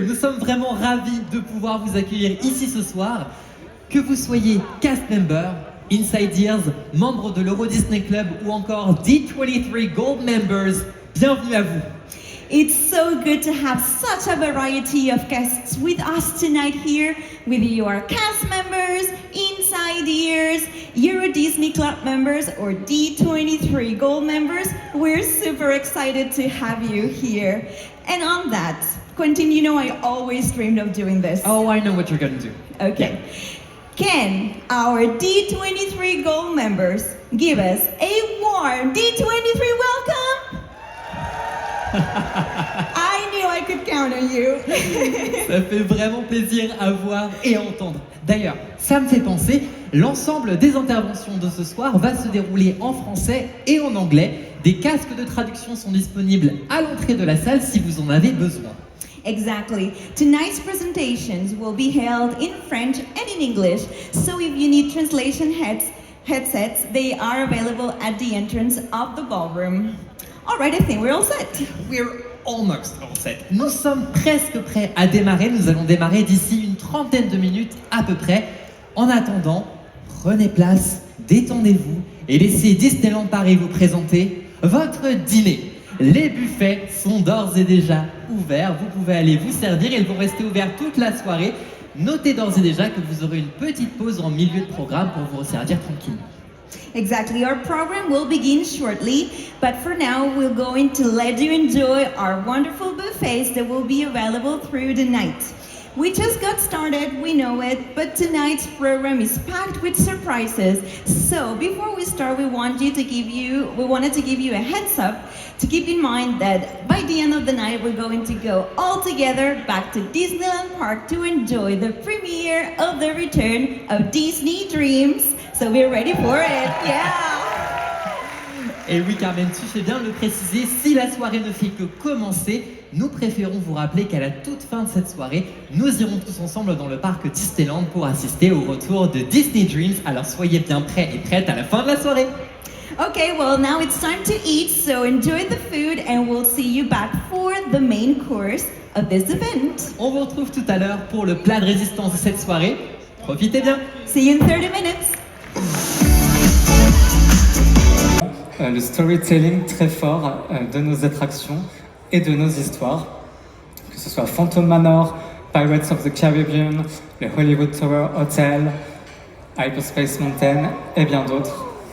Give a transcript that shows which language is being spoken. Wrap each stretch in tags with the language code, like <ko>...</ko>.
<fr>Nous sommes vraiment ravis de pouvoir vous accueillir ici ce soir. Que vous soyez cast member, Insidears, membre de l'Euro Disney Club ou encore D23 Gold members, bienvenue à vous.</fr> <en>It's so good to have such a variety of guests with us tonight here, with your cast members, Insidears, Euro Disney Club members, or D23 Gold members. We're super excited to have you here. And on that, Quentin, you know I always dreamed of doing this. Oh, I know what you're gonna do. Okay. Can our D23 Gold members give us a warm D23 welcome? I knew I could count on you.</en> <fr>Ça fait vraiment plaisir à voir et à entendre. D'ailleurs, ça me fait penser, l'ensemble des interventions de ce soir va se dérouler en français et en anglais. Des casques de traduction sont disponibles à l'entrée de la salle si vous en avez besoin.</fr> <en>Exactly. Tonight's presentations will be held in French and in English, so if you need translation headsets, they are available at the entrance of the ballroom. All right, I think we're all set. We're almost all set.</en> <fr>Nous sommes presque prêts à démarrer. Nous allons démarrer d'ici une trentaine de minutes à peu près. En attendant, prenez place, détendez-vous et laissez Disneyland Paris vous présenter votre dîner. Les buffets sont d'ores et déjà ouverts. Vous pouvez aller vous servir. Ils vont rester ouverts toute la soirée. Notez d'ores et déjà que vous aurez une petite pause en milieu de programme pour vous resservir tranquillement.</fr> <en>Exactly. Our program will begin shortly, but for now, we're going to let you enjoy our wonderful buffets that will be available through the night. We just got started, we know it, but tonight's program is packed with surprises. So before we start, we wanted to give you a heads up to keep in mind that by the end of the night, we're going to go all together back to Disneyland Park to enjoy the premiere of the return of Disney Dreams. So we're ready for it, yeah!</en> <fr>Et oui, Carmen, tu fais bien de le préciser, si la soirée ne fait que commencer, nous préférons vous rappeler qu'à la toute fin de cette soirée, nous irons tous ensemble dans le parc Disneyland pour assister au retour de Disney Dreams. Alors soyez bien prêts et prêtes à la fin de la soirée.</fr> <en>Okay, well now it's time to eat, so enjoy the food and we'll see you back for the main course of this event.</en> <fr>On vous retrouve tout à l'heure pour le plat de résistance de cette soirée. Profitez bien.</fr> <en>See you in 30 minutes.</en> <fr>Le storytelling très fort de nos attractions et de nos histoires, que ce soit Phantom Manor, Pirates of the Caribbean, le Hollywood Tower Hotel, Hyperspace Mountain et bien d'autres.</fr>